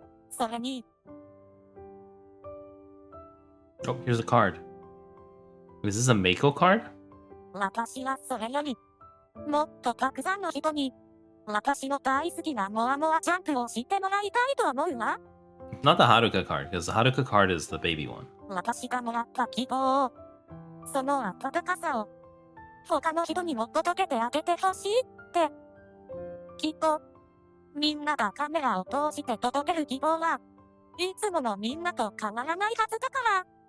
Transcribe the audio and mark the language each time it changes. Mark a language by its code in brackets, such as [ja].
[ja] それに、 [en] Oh, here's a card. Is this a Mako card? [ja] 私はそれより、もっとたくさんの人に、私の大好きなモアモアジャンプを知ってもらいたいと思うわ。 [en] Not the Haruka card, because the Haruka card is the baby one. [ja] 私がもらった希望を、その温かさを、他の人にも届けてあげてほしいって。きっと、みんながカメラを通して届ける希望は、いつものみんなと変わらないはずだから。